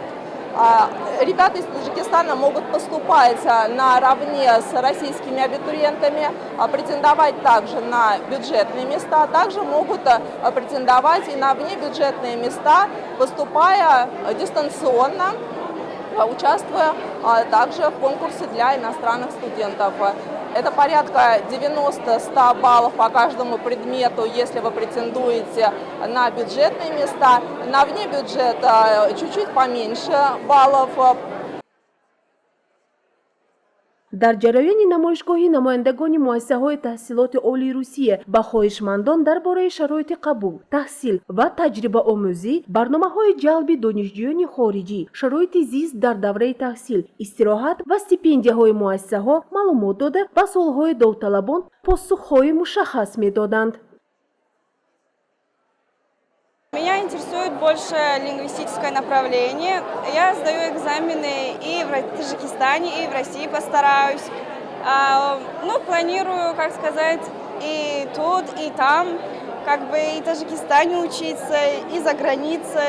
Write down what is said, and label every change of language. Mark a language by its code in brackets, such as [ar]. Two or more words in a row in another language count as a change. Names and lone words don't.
[ru] Ребята из Таджикистана могут поступать наравне с российскими абитуриентами, претендовать также на бюджетные места, также могут претендовать и на внебюджетные места, поступая дистанционно, участвуя также в конкурсе для иностранных студентов. Это порядка 90-100 баллов по каждому предмету, если вы претендуете на бюджетные места. На внебюджет чуть-чуть поменьше баллов. [tg] дар ҷараёни намоишгоҳи намояндагони муассисаҳои таҳсилоти олии Русия ба хоҳишмандон дар бораи шароити қабул, таҳсил ва таҷрибаомӯзӣ, барномаҳои ҷалби донишҷӯёни хориҷӣ, шароити зист дар давраи таҳсил, истироҳат ва стипендияҳои муассисаҳо маълумот дода, ба суолҳои довталабон посухҳои мушаххас медоданд. [ru] Меня интересует больше лингвистическое направление. Я сдаю экзамены и в Таджикистане, и в России постараюсь. Планирую, как сказать, и тут, и там, и в Таджикистане учиться, и за границей.